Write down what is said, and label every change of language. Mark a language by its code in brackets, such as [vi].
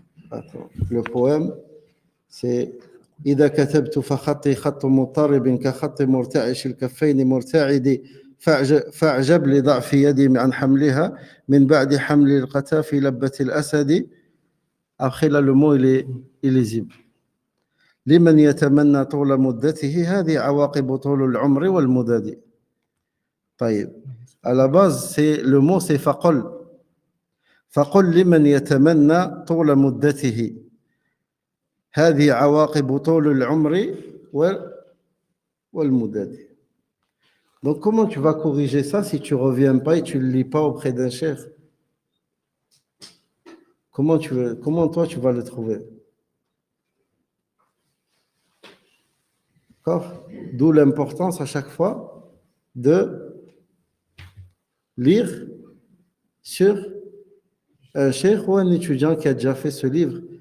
[fr] Attends, le poème, c'est [ar] إذا كتبت فخطي خط مضطرب كخط مرتعش الكفين مرتعد فاعجب لضعف يدي عن حملها من بعد حمل القتا في لبة الأسد. [fr] Après là, le mot il est illisible. [ar] لمن يتمنى طول مدته هذه عواقب طول العمر والمدد. [fr] طيب, à la base, le mot c'est فقل. [ar] فقل لمن يتمنى طول مدته هذه عواقب طول العمر والمدد. [fr] Donc comment tu vas corriger ça si tu ne reviens pas et tu ne le lis pas auprès d'un cheikh? Comment toi tu vas le trouver? D'accord? D'où l'importance à chaque fois de lire sur un cheikh ou un étudiant qui a déjà fait ce livre.